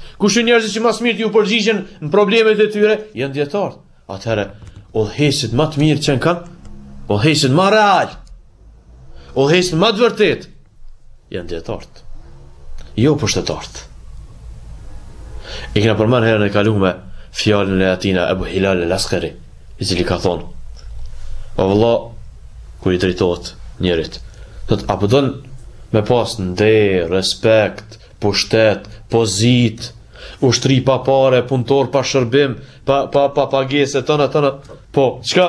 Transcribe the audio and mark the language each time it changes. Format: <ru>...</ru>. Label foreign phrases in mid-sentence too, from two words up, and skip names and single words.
<sq>Kush janë njerëzit që më së miri u përgjigjen në problemet e tyre? Janë dietarët. Atëherë, udhëheqësit më të mirë që kanë, udhëheqësit më real, udhëheqësit më të vërtetë, janë dietarët, jo pushtetarët. I kena përmend herën e kaluar fjalën e atina Abu Hilal al-Askari, i cili ka thonë, o vëlla, kur i drejtohet njerit, thot, apo don me pas nder, respekt, pushtet, pozit, ushtri pa pare, punëtor pa shërbim, pa pagese, tëna, po, çka?</sq>